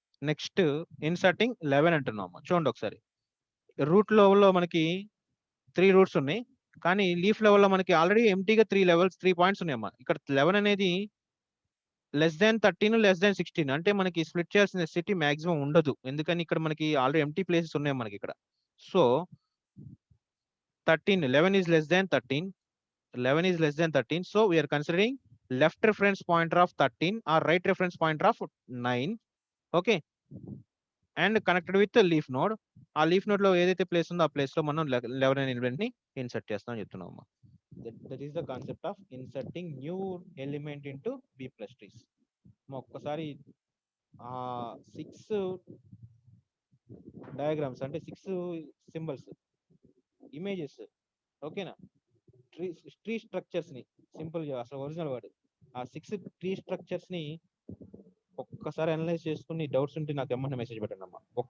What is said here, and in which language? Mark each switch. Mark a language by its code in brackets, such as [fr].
[te] Next inserting 11 అంటున్నాం అమ్మా. చూడండి ఒకసారి, రూట్ లెవెల్లో మనకి 3 రూట్స్ ఉన్నాయి, కానీ లీఫ్ లెవెల్లో మనకి ఆల్రెడీ ఎంటీగా 3 పాయింట్స్ ఉన్నాయమ్మా. ఇక్కడ 11 అనేది <13 <16 అంటే మనకి స్ప్లిట్ చేయాల్సిన సిటీ మాక్సిమం ఉండదు, ఎందుకని ఇక్కడ మనకి ఆల్రెడీ ఎంటీ ప్లేసెస్ ఉన్నాయి మనకి ఇక్కడ. [en] So 11 is less than 13, 11 is less than 13, so we are considering left reference pointer of 13 or right reference pointer of 9, okay, and connected with the leaf node. [te] ఆ leaf node లో ఏదైతే place ఉందో ఆ place లో మనం 11 అనే element ని insert చేస్తామని చెప్తున్నాం. [en] That is the concept of inserting new element into B plus trees. [te] ఒక్కసారి ఆ 6 డయాగ్రామ్స్ అంటే 6 సింబల్స్ ఇమేజెస్, ఓకేనా, ట్రీ స్ట్రక్చర్స్ ని సింపుల్ గా అసలు ఒరిజినల్ వర్డ్ ఆ 6 ట్రీ స్ట్రక్చర్స్ ని ఒక్కసారి అనలైజ్ చేసుకుని డౌట్స్ ఉంటే నాకు ఏమన్నా మెసేజ్ పెట్టండి అమ్మా.